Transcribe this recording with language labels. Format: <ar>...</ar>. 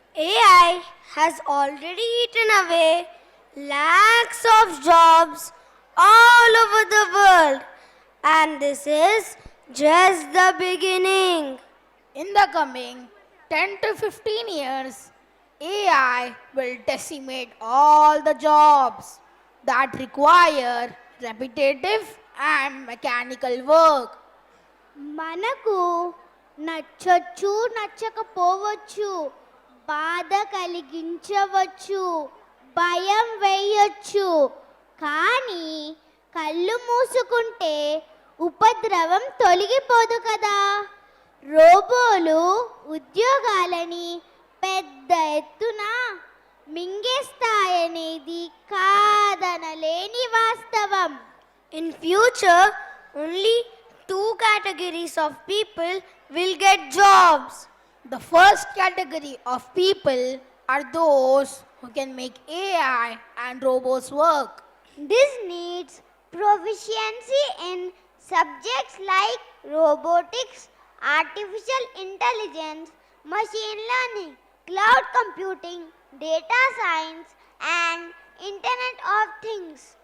<en>AI has already eaten away lakhs of jobs all over the world, and this is just the beginning. In the coming 10 to 15 years, AI will decimate all the jobs that require repetitive and mechanical work.</en> <te>మనకు నచ్చొచ్చు నచ్చకపోవచ్చు, బాధ కలిగించవచ్చు, భయం వేయొచ్చు, కానీ కళ్ళు మూసుకుంటే ఉపద్రవం తొలగిపోదు కదా. రోబోలు ఉద్యోగాలని పెద్ద ఎత్తున మింగేస్తాయనేది కాదనలేని వాస్తవం.</te> <en>In future, only two categories of people will get jobs. The first category of people are those who can make AI and robots work. This needs proficiency in subjects like robotics, artificial intelligence, machine learning, cloud computing, data science, and Internet of Things.</en>